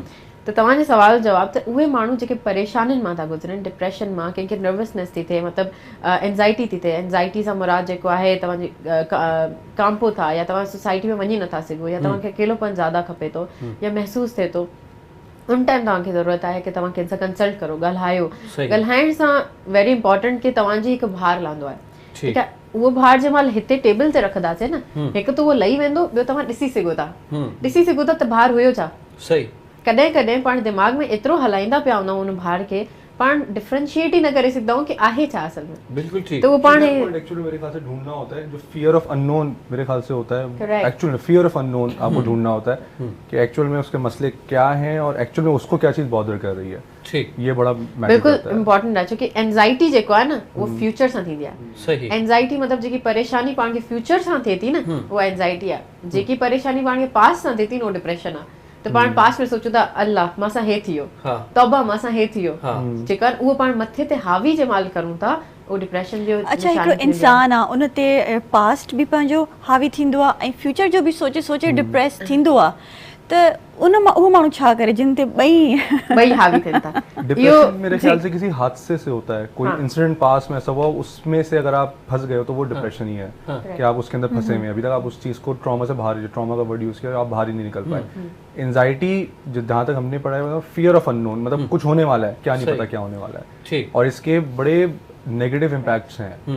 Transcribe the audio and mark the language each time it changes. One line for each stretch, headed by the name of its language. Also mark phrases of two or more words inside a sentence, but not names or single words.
Sindhi: त तव्हांजे सवाल जवाब त उहे माण्हू जेके परेशानियुनि मां था गुज़रनि, डिप्रेशन मां, कंहिंखे नर्वसनेस थी थिए, मतिलबु एंज़ाइटी थी थिए, एंज़ाइटी सां मुराद जेको आहे तव्हांजी कांपो था, या तव्हां सोसाइटी में वञी नथा सघो, या तव्हांखे अकेलोपन ज़्यादा खपे थो या महसूसु थिए थो, उन टाइम तव्हांखे ज़रूरत आहे कि तव्हां कंहिंसां कंसल्ट करो, ॻाल्हायो। ॻाल्हाइण सां
English: very important
Sindhi: कि तव्हांजी हिकु भार लहंदो आहे, ठीकु आहे। उहो भार जंहिं महिल हिते टेबल ते रखंदासीं न, हिकु त उहो लही वेंदो, ॿियो तव्हां ॾिसी सघो था, त भार हुयो छा, सही। कॾहिं कॾहिं पाण दिमाग़ में एतिरो हलाईंदा पिया हूंदा आहियूं उन भार खे, पाण डिफरेंशिएट ही न करे सघंदा आहियूं कि आहे छा असल में। बिल्कुल ठीक।
Urdu: تو وو پاݨ ایکچوئلی میرے خیال سے ڈھونڈنا ہوتا ہے، جو
English: fear of unknown
Urdu: میرے خیال سے ہوتا ہے، ایکچوئلی
English: fear of unknown
Urdu: آپ کو ڈھونڈنا ہوتا ہے کہ ایکچوئل میں اس کے مسلے کیا ہیں اور ایکچوئل میں اس کو کیا چیز بادر کر رہی ہے. ٹھیک، یہ بڑا بالکل امپورٹنٹ ہے، کیونکہ
Sindhi: एंजाइटी जेको आहे न वो फ्यूचर सां थींदी आहे। सही। एंजाइटी मतलब जेकी परेशानी पाण खे फ्यूचर सां थिए थी न, वो एंजाइटी आहे। जेकी परेशानी पाण खे पास्ट सां थिए थी न, वो डिप्रेशन आहे। तो पाण पास्ट में सोचो था अल्लाह मां सां हे थियो, तौबा मां सां हे थियो, जेकर उहो पाण मथे ते हावी जे माल करूं था, वो डिप्रेशन जो अच्छा हिकिड़ो इंसान आहे उन ते पास्ट बि पंहिंजो हावी थींदो आहे ऐं फ्यूचर जो बि सोचे सोचे डिप्रेस थींदो आहे, त उहो माण्हू छा करे जिन ते ॿई हावी थियनि था।
Urdu: ڈپریشن میرے خیال سے کسی حادثے سے ہوتا ہے، کوئی انسیڈنٹ پاس میں ایسا ہوا، اس میں سے اگر آپ پھنس گئے ہو تو وہ ڈپریشن ہی ہے کہ آپ اس کے اندر پھنسے ہوئے ہیں، ابھی تک آپ اس چیز کو ٹراما سے باہر، ٹراما کا ورڈ یوز کیا، آپ باہر ہی نہیں نکل پائے. اینزائٹی جہاں تک ہم نے پڑھا ہے
English: fear of unknown,
Urdu: مطلب کچھ ہونے والا ہے، کیا نہیں پتا کیا ہونے والا ہے، اور اس کے بڑے
English: negative impacts
Urdu: ہیں.